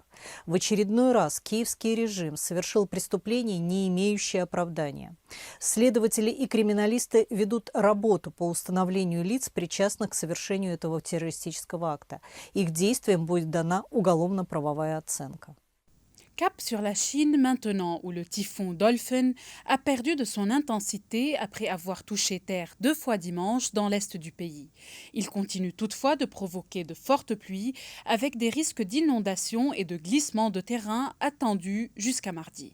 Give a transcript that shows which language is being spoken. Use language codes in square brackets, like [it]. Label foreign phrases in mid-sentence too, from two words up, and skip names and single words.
[ru] В очередной раз киевский режим совершил преступление, не имеющее оправдания. Следователи и криминалисты ведут работу по установлению лиц, причастных к совершению этого террористического акта. Их действиям будет дана уголовно-правовая оценка. [fr] Cap sur la Chine maintenant, où le typhon Dolphin a perdu de son intensité après avoir touché terre 2 fois dimanche dans l'est du pays. Il continue toutefois de provoquer de fortes pluies avec des risques d'inondation et de glissement de terrain attendus jusqu'à mardi.